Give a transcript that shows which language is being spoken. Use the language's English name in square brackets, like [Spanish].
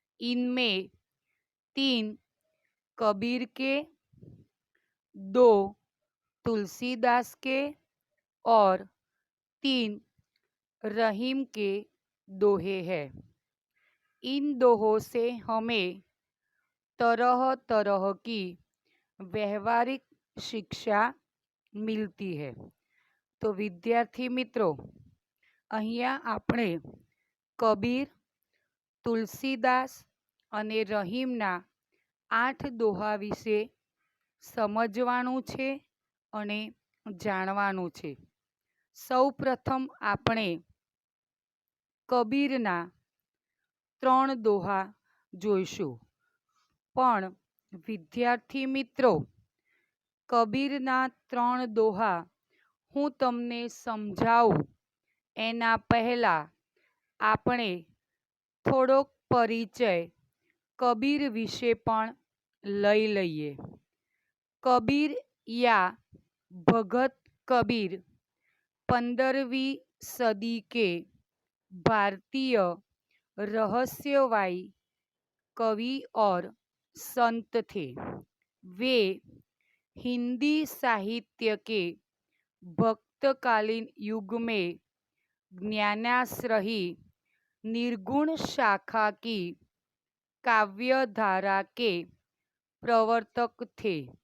[Hindi] इनमें 3 कबीर के, 2 तुलसीदास के और 3 रहीम के दोहे हैं. इन दोहों से हमें तरह तरह की व्यवहारिक शिक्षा मिलती है. तो विद्यार्थी मित्रों, [Gujarati] અહીંયા આપણે કબીર, તુલસીદાસ અને રહીમના 8 દોહા વિશે સમજવાનું છે અને જાણવાનું છે. સૌ પ્રથમ આપણે કબીરના 3 દોહા જોઈશું. પણ વિદ્યાર્થી મિત્રો, કબીરના 3 દોહા હું તમને સમજાવું એના પહેલાં આપણે થોડોક પરિચય કબીર વિશે પણ લઈ લઈએ. [Hindi] કબીર या भगत कबीर 15वीं सदी के भारतीय रहस्यवादी कवि और संत थे. वे हिंदी साहित्य के भक्तकालीन युग में ज्ञानाश्रयी निर्गुण शाखा की काव्यधारा के प्रवर्तक थे.